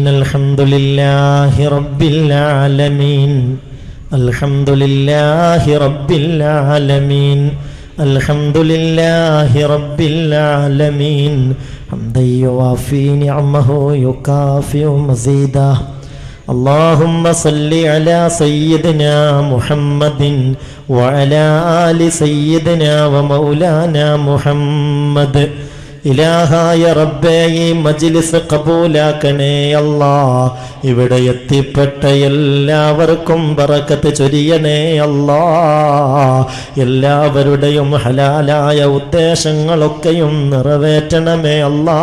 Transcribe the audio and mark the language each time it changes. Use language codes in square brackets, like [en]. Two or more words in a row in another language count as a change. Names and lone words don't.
[ar] الحمد لله رب العالمين. الحمد لله رب العالمين. الحمد لله رب العالمين. حمدا يوافي نعمه يكافئ مزيده. اللهم صل على سيدنا محمد وعلى آل سيدنا ومولانا محمد. [ml] ഇലാഹായ റബ്ബേ, ഈ മജ്ലിസ് കബൂലാക്കണേ അല്ലാ. ഇവിടെ എത്തിപ്പെട്ട എല്ലാവർക്കും ബറക്കത്ത് ചൊരിയണേ അല്ലാ. എല്ലാവരുടെയും ഹലാലായ ഉദ്ദേശങ്ങളൊക്കെയും നിറവേറ്റണമേ അല്ലാ.